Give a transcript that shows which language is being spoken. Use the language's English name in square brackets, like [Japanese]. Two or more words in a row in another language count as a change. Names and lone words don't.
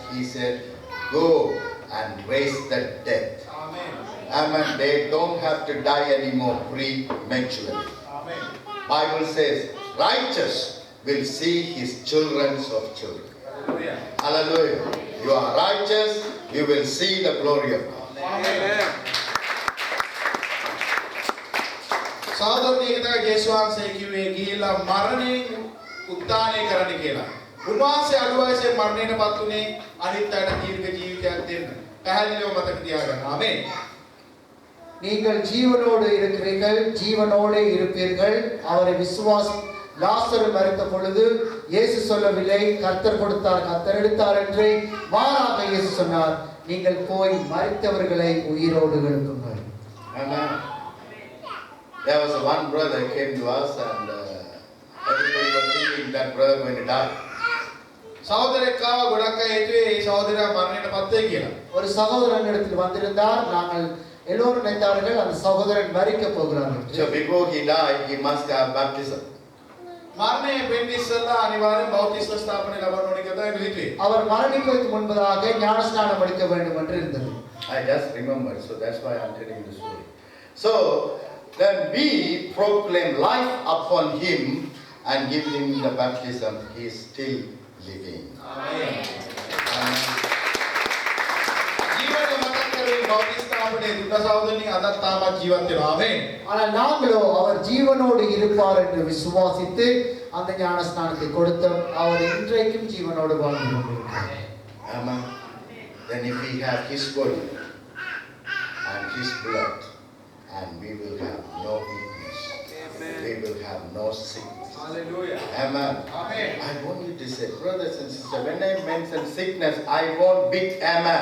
[English] He said, go and raise the dead. Amen. Amen. They don't have to die anymore prematurely. Amen. Bible says, righteous will see his children's of children. Hallelujah. You are righteous, you will see the glory of God. [Sinhala] සහෝදරනි ඒක තමයි යේසුස් වහන්සේ කිව්වේ ගිහිලා මරණයෙන් උත්ථානය කරන්න කියලා. උන්වහන්සේ අඩු වයසේ මරණයටපත් උනේ අනිත් අයට දීර්ඝ ජීවිතයක් දෙන්න. පැහැදිලිව මතක තියාගන්න. ආමේන්. [Tamil] நீங்கள் ஜீவனோடு இருக்கிறீர்கள், ஜீவனோடு இருப்பீர்கள். அவரை லாசரு மரித்த பொழுது இயேசு சொல்லவில்லை கர்த்தர் கொடுத்தார் கர்த்தர் எடுத்தார் என்று, மாறாக இயேசு சொன்னார், நீங்கள் போய் மரித்தவர்களை உயிரோடு எழுப்புங்கள். [English] Amen. There was one brother came to us and everybody was thinking that brother going to die. [Sinhala] සහෝදරයෙක් ආව ගොඩක් අය හිතුවේ මේ සහෝදරයා මරණයටපත් වෙයි කියලා. [Tamil] ஒரு சகோதரன் இடத்தில் வந்திருந்தார். நாங்கள் எல்லோரும் நினைத்தார்கள் அந்த சகோதரன் மரிக்க போகிறார்கள். [English] So before he died, he must have baptism. [Sinhala] මරණය වෙන්න ඉස්සෙල්ලා අනිවාර්යෙන් බෞතිස්ම ස්ථාපනය ලබන්න ඕනේ කියලා තමයි හිතුවේ. [Tamil] அவர் மரணிப்பதற்கு முன்பதாக ஞானஸ்நானம் எடுக்க வேண்டும் என்று இருந்தது. [English] I just remembered, so that's why I'm telling the story. So then we proclaim life upon him and give him the baptism. He is still living. Amen. Amen. [Sinhala] ජීවන මතක් කරේ බෞතිස්ම ස්ථාපනයේ දුක සහෝදරනි අදත් තාමත් ජීවත් වෙනවා. ආමේන්. [Tamil] ஆனால் நாங்களோ அவர் ஜீவனோடு இருப்பார் என்று விசுவாசித்து அந்த ஞானஸ்நானத்தை கொடுத்தோம். அவர் இன்றைக்கும் ஜீவனோடு வாழ்ந்து கொண்டிருக்கிறார். [English] Amen. Then if we have his body and his blood, and we will have no weakness. Amen. We will have no sickness. Hallelujah. Amen. Amen. I want you to say, brothers and sisters, when I mention sickness, I want big amen.